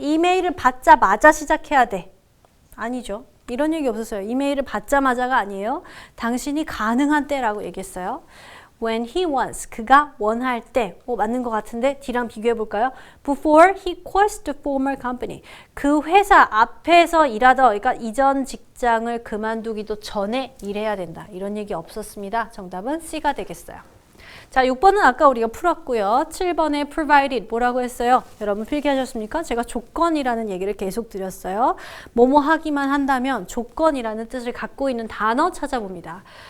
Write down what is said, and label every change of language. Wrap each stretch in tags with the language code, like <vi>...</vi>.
<ko>이메일을 받자마자 시작해야 돼. 아니죠. 이런 얘기 없었어요. 이메일을 받자마자가 아니에요. 당신이 가능한 때라고 얘기했어요.</ko> <en>When he wants,</en> <ko>그가 원할 때. 맞는 것 같은데 D랑 비교해 볼까요?</ko> <en>Before he quits the former company.</en> <ko>그 회사 앞에서 일하던, 그러니까 이전 직장을 그만두기도 전에 일해야 된다. 이런 얘기 없었습니다. 정답은 C가 되겠어요. 자, 6번은 아까 우리가 풀었고요. 7번에 provided 뭐라고 했어요? 여러분 필기하셨습니까? 제가 조건이라는 얘기를 계속 드렸어요. 뭐뭐 하기만 한다면 조건이라는 뜻을 갖고 있는 단어 찾아봅니다.</ko>